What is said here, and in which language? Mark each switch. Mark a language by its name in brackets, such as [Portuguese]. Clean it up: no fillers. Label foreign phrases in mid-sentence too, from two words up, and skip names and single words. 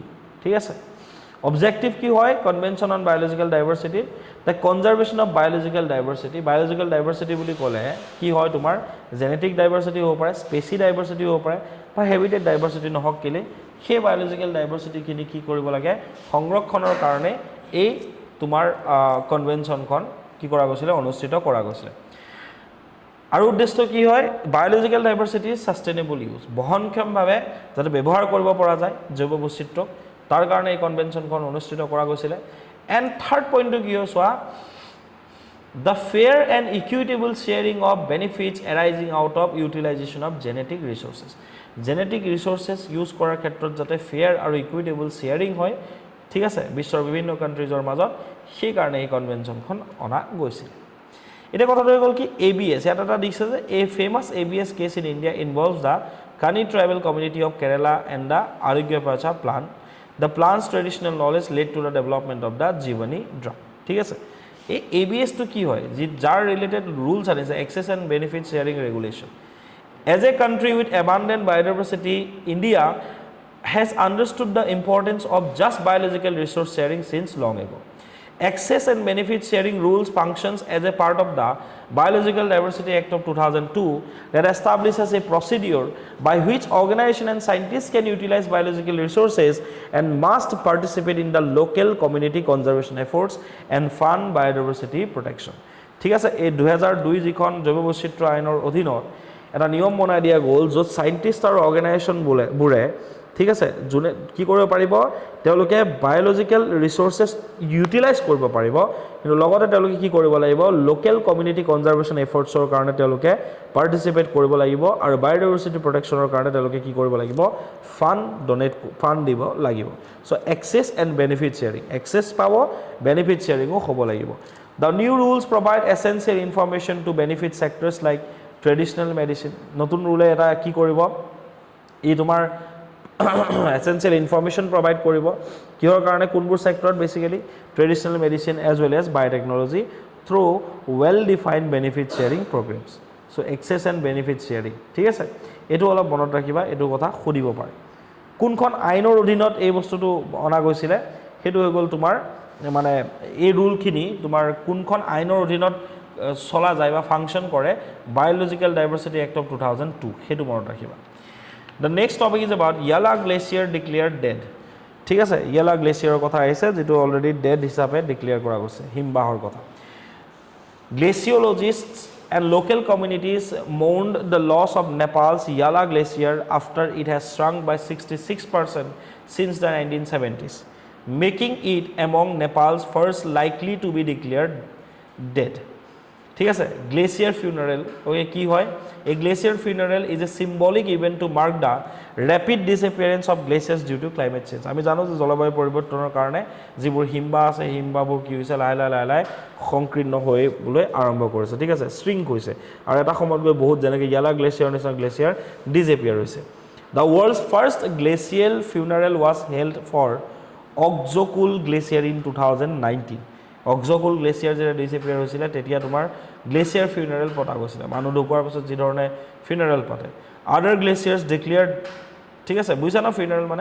[Assamese] ঠিক আছে objective কি হয় [English] convention on biological diversity the conservation of biological diversity [Assamese] বুলি ক'লে কি হয় তোমাৰ [English] genetic diversity [Assamese] হ'ব পাৰে [English] species diversity [Assamese] হ'ব পাৰে বা [English] habitat diversity [Assamese] নহওক কেলে সেই [English] biological diversity [Assamese] খিনি কি কৰিব লাগে সংৰক্ষণৰ কাৰণে এই তোমাৰ কনভেনশনখন কি কৰা গৈছিল অনুষ্ঠিত কৰা গৈছিল আৰু উদ্দেশ্য কি হয় [English] biological diversity sustainable use [Assamese] বহনক্ষমভাৱে যাতে ব্যৱহাৰ কৰিব পৰা যায় জৈৱ বৈচিত্ৰ্য তাৰ কাৰণে এই কনভেনশনখন অনুষ্ঠিত কৰা গৈছিল [English] and third [Assamese] পইণ্টটো কি হয় চোৱা [English] the fair and equitable sharing of benefits arising out of utilization of genetic resources [Assamese] use কৰাৰ ক্ষেত্ৰত যাতে fair আৰু [English] equitable sharing [Assamese] হয় ঠিক আছে বিশ্বৰ বিভিন্ন কান্ট্ৰিজৰ মাজত সেই কাৰণে এই কনভেনশনখন অনা গৈছিল এটা কথা হৈ গল কি ABS এটা দিছে যে [English] a famous ABS case in India involves the Kani tribal community of Kerala and the Arogya Pacha plant the plant's traditional knowledge led to the development of the Jivani drug [Assamese] ঠিক আছে এই ABS to কি হয় যে যার [English] related rules are access and benefit sharing regulation as a country with abundant biodiversity India has understood the importance of just biological resource sharing since long ago access and benefit sharing rules functions as a part of the Biological Diversity Act of 2002 that establishes a procedure by which organizations and scientists can utilize biological resources and must participate in the local community conservation efforts and fund biodiversity protection. [Assamese] ঠিক আছে এই 2002 যিখন জৈৱ বৈচিত্ৰ্য আইনৰ অধীনত এটা নিয়ম বনাই দিয়া গ'ল য'ত সাইন্টিষ্ট আৰু অৰ্গেনাইজেশ্যন বুৰে ঠিক আছে যোনে কি কৰিব পাৰিব তেওঁলোকে [English] biological resources utilize [Assamese] কৰিব পাৰিব কিন্তু লগতে তেওঁলোকে কি কৰিব লাগিব [English] local community conservation [Assamese] এফৰ্টছৰ কাৰণে তেওঁলোকে পাৰ্টিসিপেট কৰিব লাগিব আৰু বায়োডাইভাৰ্সিটি প্ৰটেকশ্যনৰ কাৰণে তেওঁলোকে কি কৰিব লাগিব ফান্ড দিব লাগিব [English] so access and benefit sharing [Assamese] এক্সেস পাব বেনিফিট শেয়াৰিংও হ'ব লাগিব [English] The new rules provide essential information to benefit sectors like traditional medicine নতুন [Assamese] ৰুলে এটা কি কৰিব ই তোমাৰ [English] essential information [Assamese] provide কৰিব কিহৰ কাৰণে কোনবোৰ সেক্টৰত বেসিক্যালি ট্ৰেডিশনাল মেডিসিন [English] as well as biotechnology through well defined benefit sharing programs so access and benefit sharing [Assamese] ঠিক আছে এটো অলপ মনত ৰাখিবা এটো কথা খুদিব পাৰে কোনখন আইনৰ অধীনত এই বস্তুটো অনা গৈছিল হেতু হৈ গল তোমাৰ মানে এই ৰুল খিনি তোমাৰ কোনখন আইনৰ অধীনত চলা যায় বা ফাংশন কৰে বায়োলজিক্যাল ডাইভাৰ্সিটি এক্ট অফ 2002 হেতু মনত ৰাখিবা [English] The next topic is about Yala Glacier declared dead. [Assamese] ঠিক আছে Yala Glacier কথা আহিছে যেটো অলরেডি ডেড হিসাবে ডিক্লেয়ার করা গৈছে হিমবাহৰ কথা [English] Glaciologists and local communities mourned the loss of Nepal's Yala Glacier after it has shrunk by 66% since the 1970s, making it among Nepal's first likely to be declared dead. [Assamese] ঠিক আছে [English] glacier funeral okay [Assamese] কি হয় [English] a glacier funeral is a symbolic event to mark the rapid disappearance of glaciers due to climate [Assamese] চেঞ্জ আমি জানো যে জলবায়ু পৰিৱৰ্তনৰ কাৰণে যিবোৰ হিমবাহ আছে হিমবাহবোৰ কি হৈছে লাহে লাহে সংকীৰ্ণ হৈবলৈ আৰম্ভ কৰিছে ঠিক আছে শ্ৰিংক হৈছে আৰু এটা সময়ত গৈ বহুত যেনেকৈ ইয়ালা গ্লেচিয়াৰ নিচিনা গ্লেচিয়াৰ ডিসঅ্যাপিয়াৰ হৈছে [English] the world's first glacial funeral was held for Okjokull glacier in 2019 [Assamese] অক্সকুল গ্লেচিয়াৰ যে ডিসঅ্যাপিয়াৰ হৈছিল তেতিয়া তোমাৰ [English] glacier funeral [Assamese] পতা গৈছিল মানুহ ঢুকোৱাৰ পিছত যি ধৰণে ফিউনাৰেল পাতে [English] other glaciers declared [Assamese] ঠিক আছে বুজিছা না ফিউনাৰেল